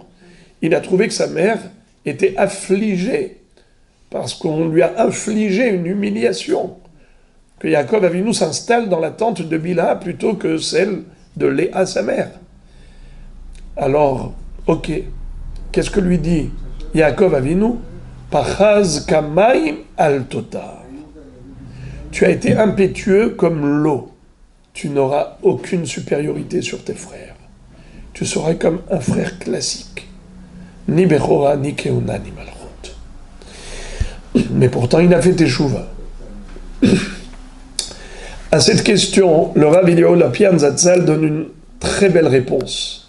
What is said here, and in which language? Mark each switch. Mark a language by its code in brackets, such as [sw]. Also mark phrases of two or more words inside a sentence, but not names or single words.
[fr] Il a trouvé que sa mère était affligée, parce qu'on lui a infligé une humiliation. Que Yaakov Avinu s'installe dans la tente de Bila plutôt que celle de Léa, sa mère. Alors, ok, qu'est-ce que lui dit Yaakov Avinu? [he] פחז כמים אל תותר. [fr] Tu as été impétueux comme l'eau. Tu n'auras aucune supériorité sur tes frères. Tu seras comme un frère classique. Ni Bechora, ni Keuna, ni Malchut. Mais pourtant, il a fait Teshuvah. À cette question, le Rav Eliyahu Lopian Zatzal donne une très belle réponse.